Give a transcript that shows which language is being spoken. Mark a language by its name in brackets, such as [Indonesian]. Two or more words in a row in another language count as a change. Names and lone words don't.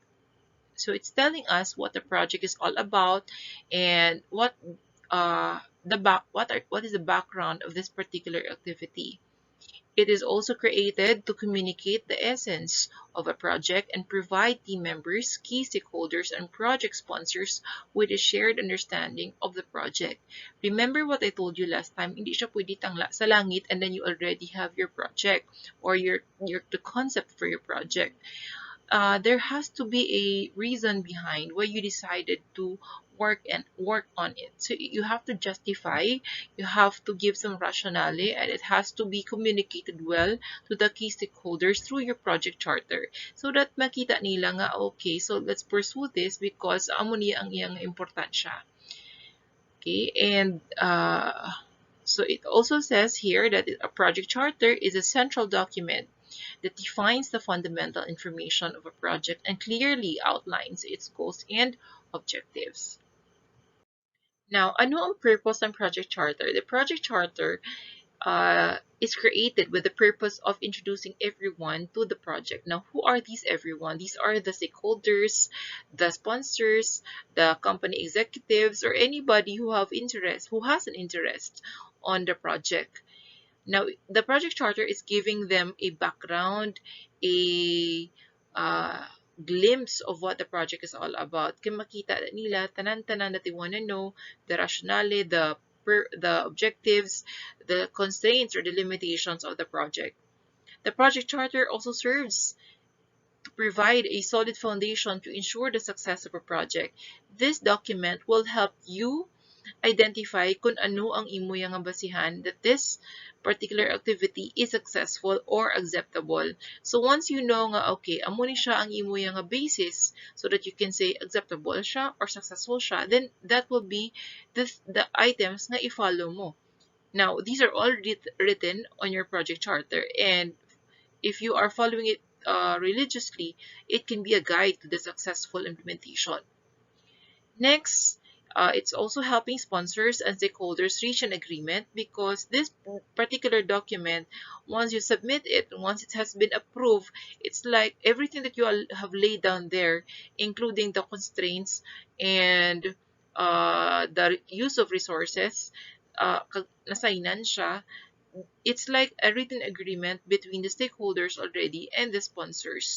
[English] So it's telling us what the project is all about and what is the background of this particular activity. It is also created to communicate the essence of a project and provide team members, key stakeholders, and project sponsors with a shared understanding of the project. Remember what I told you last time, [Hiligaynon] hindi siya pwede tangla sa langit [English] and then you already have your project or your the concept for your project. There has to be a reason behind why you decided to work on it. So you have to justify, you have to give some rationale, and it has to be communicated well to the key stakeholders through your project charter so that [Hiligaynon] makita nila nga okay, [English] so let's pursue this because [Hiligaynon] amo niya ang iyang importansya. [English] Okay, and so it also says here that a project charter is a central document that defines the fundamental information of a project and clearly outlines its goals and objectives. Now, [Hiligaynon] ano ang purpose ng project charter? [English] The project charter is created with the purpose of introducing everyone to the project. Now, who are these everyone? These are the stakeholders, the sponsors, the company executives, or anybody who has an interest on the project. Now, the project charter is giving them a background, a uh, glimpse of what the project is all about. [Hiligaynon] Kaya makita nila, tanan-tanan [English] that they want to know, the rationale, the objectives, the constraints or the limitations of the project. The project charter also serves to provide a solid foundation to ensure the success of a project. This document will help you identify [Hiligaynon] kung ano ang imo nga basihan [English] that this particular activity is successful or acceptable. So once you know nga okay, [Hiligaynon] amo ni siya ang imo nga [English] basis so that you can say acceptable siya or successful siya, then that will be the items [Hiligaynon] na i-follow mo. [English] Now, these are all written on your project charter, and if you are following it religiously, it can be a guide to the successful implementation. Next, it's also helping sponsors and stakeholders reach an agreement because this particular document, once you submit it, once it has been approved, it's like everything that you all have laid down there, including the constraints and the use of resources, [Hiligaynon] nasainan siya, [English] it's like a written agreement between the stakeholders already and the sponsors.